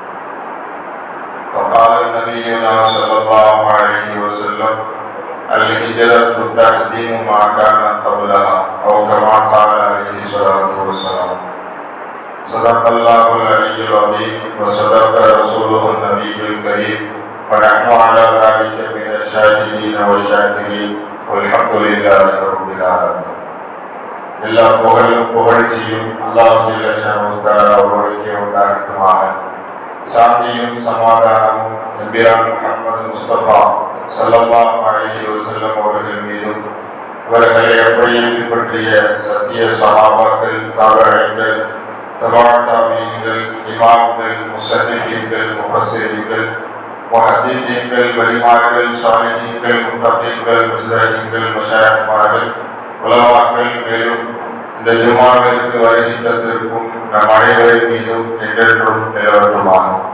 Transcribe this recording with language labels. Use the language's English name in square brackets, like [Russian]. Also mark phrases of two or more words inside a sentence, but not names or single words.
[Arabic] وقال نبينا صلى الله عليه وسلم: الهجرة تهدم ما كان قبلها، أو كما قال عليه الصلاة والسلام. صدق الله العلي العظيم وصدق رسوله النبي الكريم ونحن على ذلك من الشاهدين والشاكرين والحمد لله رب العالمين. [Tamil] எல்லா புகழும் புகழ்ச்சியும் [Arabic] الله جل شأنه تعالى [Tamil] ஒருவருக்கே உண்டாகட்டுமாக. சாந்தியும் சமாதானமும் நபியார் முஹம்மது முஸ்தபா [Arabic] صلى الله عليه وسلم [Tamil] அவர்கள் மீதும் அவர்களை அப்படியே பின்பற்றிய சத்திய சஹாபாக்கள், தாபிஈன்கள், தபஅத் தாபிஈன்கள், இமாம்கள், முஸன்னிஃபீன்கள், முஃபஸ்ஸிரீன்கள், முஹத்திஸீன்கள், வலிமார்கள், ஸாலிஹீன்கள், முத்தகீன்கள், முஜ்தஹீன்கள், மஷாயிக்மார்கள், உலமாக்கள், மேலும் இந்த ஜுமாவிற்கு வருகை தந்திருக்கும் நம் அனைவரின் மீதும் என்றென்றும் நிலவட்டுமாக.